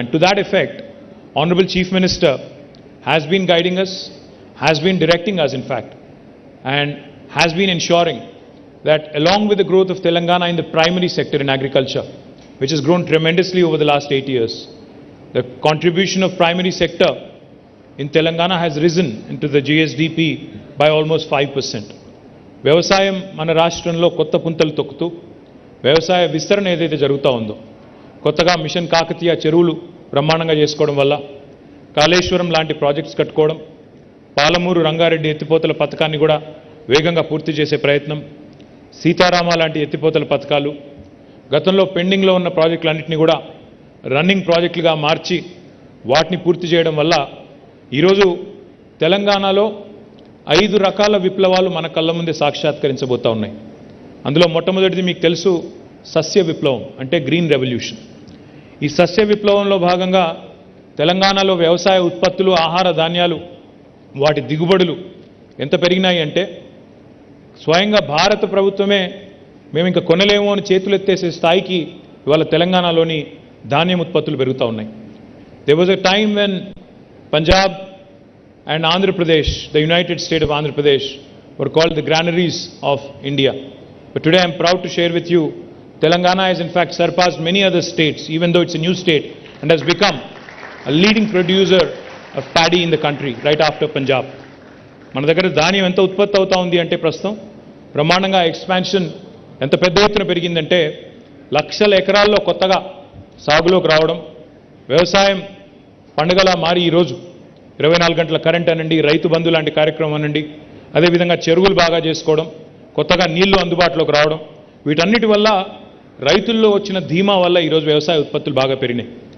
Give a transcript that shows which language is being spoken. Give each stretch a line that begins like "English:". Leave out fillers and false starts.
English: And to that effect, Honorable Chief Minister has been guiding us, has been directing us in fact, and has been ensuring that along with the growth of Telangana in the primary sector in agriculture, which has grown tremendously over the last 8 years, the contribution of primary sector in Telangana has risen into the GSDP by almost 5%.
Telugu: వ్యవసాయం మన రాష్ట్రంలో కొత్త పుంతలు తొక్కుతూ వ్యవసాయ విస్తరణ ఏదైతే జరుగుతూ ఉందో, కొత్తగా మిషన్ కాకతీయ చెరువులు బ్రహ్మాండంగా చేసుకోవడం వల్ల, కాళేశ్వరం లాంటి ప్రాజెక్ట్స్ కట్టుకోవడం, పాలమూరు రంగారెడ్డి ఎత్తిపోతల పథకాన్ని కూడా వేగంగా పూర్తి చేసే ప్రయత్నం, సీతారామ లాంటి ఎత్తిపోతల పథకాలు, గతంలో పెండింగ్లో ఉన్న ప్రాజెక్టులన్నింటినీ కూడా రన్నింగ్ ప్రాజెక్టులుగా మార్చి వాటిని పూర్తి చేయడం వల్ల ఈరోజు తెలంగాణలో 5 రకాల విప్లవాలు మన కళ్ళ ముందే సాక్షాత్కరించబోతూ ఉన్నాయి. అందులో మొట్టమొదటిది మీకు తెలుసు, సస్య విప్లవం అంటే గ్రీన్ రెవల్యూషన్. ఈ సస్య విప్లవంలో భాగంగా తెలంగాణలో వ్యవసాయ ఉత్పత్తులు, ఆహార ధాన్యాలు, వాటి దిగుబడులు ఎంత పెరిగినాయి అంటే స్వయంగా భారత ప్రభుత్వమే మేము ఇంకా కొనలేమో అని చేతులెత్తేసే స్థాయికి ఇవాళ తెలంగాణలోని ధాన్యం ఉత్పత్తులు పెరుగుతూ ఉన్నాయి.
English: There was a time when Punjab and Andhra Pradesh, the United State of Andhra Pradesh, were called the granaries of India. But today I am proud to share with you, Telangana has in fact surpassed many other states, even though it's a new state, and has become a leading producer of paddy in the country, right after Punjab.
Telugu: మన దగ్గర ధాన్యం ఎంత ఉత్పత్తి అవుతా ఉంది అంటే ప్రస్తుతం బ్రహ్మాండంగా ఎక్స్పాన్షన్ ఎంత పెద్ద ఎత్తున పెరిగిందంటే లక్షల ఎకరాల్లో కొత్తగా సాగులోకి రావడం, వ్యవసాయం పండుగలా మారి ఈరోజు 24 గంటల కరెంట్ అనండి, రైతు బంధు లాంటి కార్యక్రమం అనండి, అదేవిధంగా చెరువులు బాగా చేసుకోవడం, కొత్తగా నీళ్లు అందుబాటులోకి రావడం, వీటన్నిటి వల్ల రైతుల్లో వచ్చిన ధీమా వల్ల ఈరోజు వ్యవసాయ ఉత్పత్తులు బాగా పెరిగినాయి.